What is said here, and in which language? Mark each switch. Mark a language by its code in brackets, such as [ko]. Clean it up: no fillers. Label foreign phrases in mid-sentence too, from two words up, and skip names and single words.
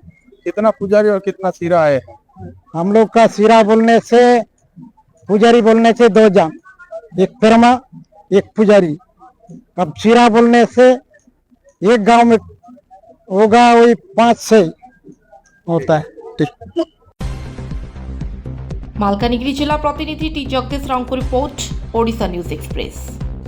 [hi] कितना पुजारी और कितना सिरा है? हम लोग का सिरा बोलने से पुजारी बोलने से 2 जान, एक परमा एक पुजारी। अब सिरा बोलने से एक गांव में होगा वही 5-6 होता है। [or] ମାଲକାନଗିରି ଜିଲ୍ଲା ପ୍ରତିନିଧି ଟି ଜଗଦୀଶ ରାଓଙ୍କ ରିପୋର୍ଟ, ଓଡ଼ିଶା ନ୍ୟୁଜ୍ ଏକ୍ସପ୍ରେସ୍।